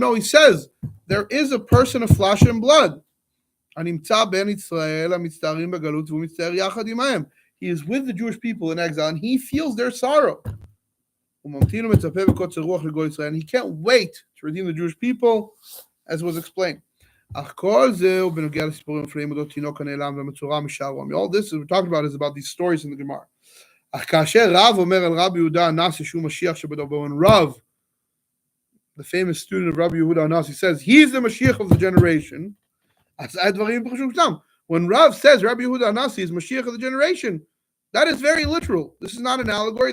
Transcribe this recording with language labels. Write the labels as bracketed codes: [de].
[en] No, he says, there is a person of flesh and blood. [he] הנמצא בין ישראל המצטערים בגלות, והוא מצטער יחד עמהם. [en] He is with the Jewish people in exile, and he feels their sorrow. [he] הוא ממתין ומצפה בקוצר רוח לגוי ישראל, [en] and he can't wait to redeem the Jewish people, as was explained. [he] אך כל זה הוא בנוגע לסיפורים מפלאים אודות תינוק הנעלם והמצורע משער רומי. [en] All this we're talking about is about these stories in the Gemara. [he] אך כאשר רב אומר על רבי יהודה הנשיא שהוא משיח שבדור, [en] and Rav, the famous student of Rabbi Yehuda Nasi, says he's the Mashiach of the generation, [he] אז הדברים פשוט שם. [en] When Rav says Rabbi Yehuda Nasi is Mashiach of the generation, that is very literal. This is not an allegory.